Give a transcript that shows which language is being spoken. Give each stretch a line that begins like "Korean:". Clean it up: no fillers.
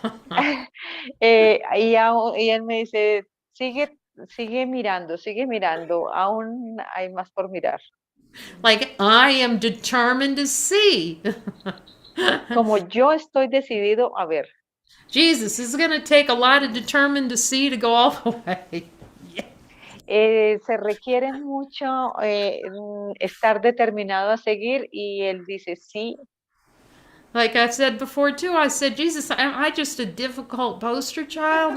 Spanish: Y él me dice, sigue mirando, aún hay más por mirar.
English: Like I am determined to see.
Spanish: Como yo estoy decidido a ver.
English: Jesus, this is going to take a lot of determined to see to go all the way.
Spanish: Se requiere mucho estar determinado a seguir y él dice, sí.
English: Like I said before too, I said, Jesus, am I just a difficult poster child?